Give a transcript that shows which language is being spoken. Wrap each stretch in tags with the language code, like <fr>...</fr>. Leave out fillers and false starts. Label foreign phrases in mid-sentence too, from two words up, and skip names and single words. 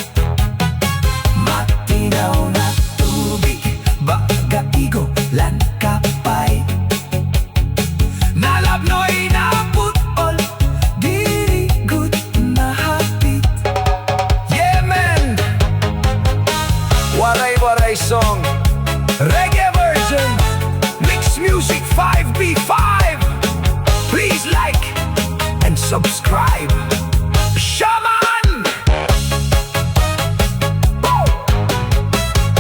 <war>Matinaw na tubig, baga igolan kapay. Nalabnoy na putol, diri gud nahapit.</war> <en>Yeah man! Waray-waray song, reggae version, mixed music 5B5. Please like and subscribe. Shaman! Woo!</en>